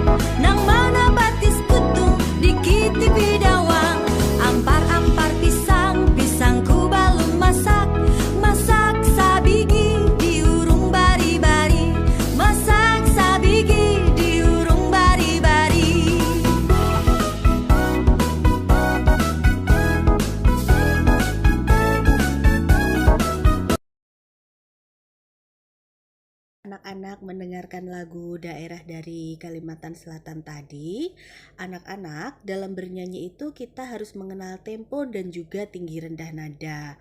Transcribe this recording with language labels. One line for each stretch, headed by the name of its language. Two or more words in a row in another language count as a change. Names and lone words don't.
Banjar: Nang mana batis kutung, dikiti bidawang. Ampar-ampar pisang, pisangku belum masak. Masak sabigi diurung bari-bari. Masak sabigi diurung bari-bari.
Indonesian: Anak-anak mendengarkan lagu daerah dari Kalimantan Selatan tadi. Anak-anak, dalam bernyanyi itu kita harus mengenal tempo dan juga tinggi rendah nada.